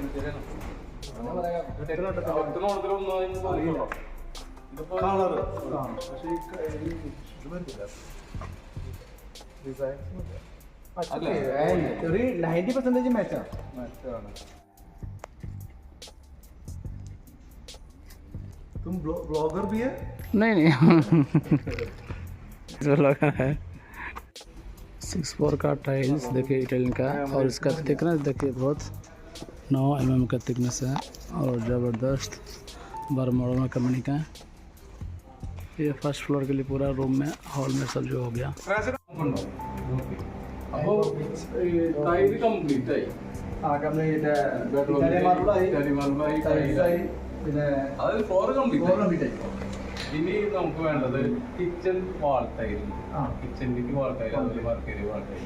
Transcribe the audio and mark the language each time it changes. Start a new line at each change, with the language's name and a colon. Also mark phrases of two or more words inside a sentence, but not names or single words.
Malayalam: ഒരു 90% മാച്ചാണ്.
Hindi: तुम ब्लॉगर भी है? नहीं जो लगा है 6/4 का टाइल्स देखिए इटालियन का, और इसका थिकनेस देखिए बहुत 9 mm का थिकनेस है और ज़बरदस्त बर्मुडा कंपनी का। ये
English: first floor
Hindi: के लिए पूरा रूम में हॉल में सब जो हो गया।
Malayalam: അപ്പോൾ
English: tile complete
Malayalam: ആയി, അതായത്
English: floor complete
Malayalam: ആയി. ഇനി നമുക്ക് വേണ്ടത്
English: kitchen wall tile,
Malayalam: കിച്ചണിലേക്ക്
English: wall tile,
Malayalam: അതുപോലെ
English: work area wall tile.